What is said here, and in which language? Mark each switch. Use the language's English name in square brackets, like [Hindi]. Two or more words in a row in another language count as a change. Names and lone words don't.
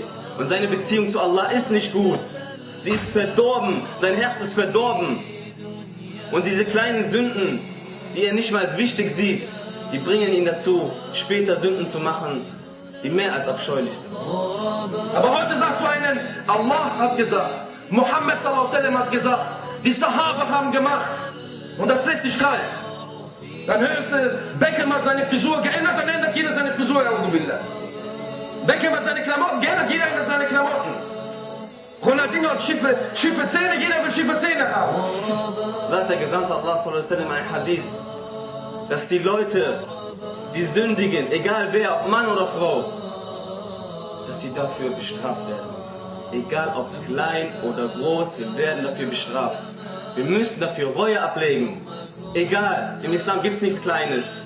[German] Und seine Beziehung zu Allah ist nicht gut. Sie ist verdorben, sein Herz ist verdorben. Und diese kleinen Sünden, die er nicht mal als wichtig sieht, die bringen ihn dazu, später Sünden zu machen, die mehr als abscheulich sind. Aber heute sagst du einen, Allah hat gesagt, Muhammad [Arabic] صلى الله عليه وسلم [German] hat gesagt, die Sahaba haben gemacht und das lässt dich kalt. Dann hörst du, Beckham hat seine Frisur geändert, dann ändert jeder seine Frisur. Beckham hat seine Klamotten geändert, jeder ändert seine Klamotten. Ronaldinho hat schiffe Zähne, jeder will schiffe Zähne haben. Sagt der Gesandte Allah [Arabic] صلى الله عليه وسلم [German] ein Hadith, dass die Leute, die sündigen, egal wer, ob Mann oder Frau, dass sie dafür bestraft werden. Egal ob klein oder groß, wir werden dafür bestraft. Wir müssen dafür Reue ablegen. Egal, im Islam gibt es nichts Kleines.